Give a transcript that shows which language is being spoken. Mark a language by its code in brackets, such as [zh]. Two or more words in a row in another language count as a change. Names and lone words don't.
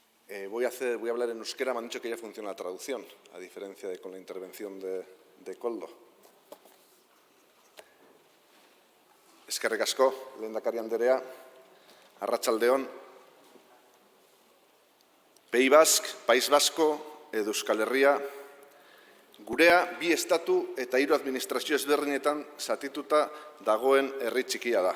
[es] Voy a hablar en euskera, me han dicho que ya funciona la traducción, a diferencia de con la intervención de Koldo. [eu] Eskerrik asko, lehendakari anderea, arratsaldeon, País Basko edo Euskal Herria, gurea bi estatu eta 3 administrazio ezberdinetan zatituta dagoen herri txikia da.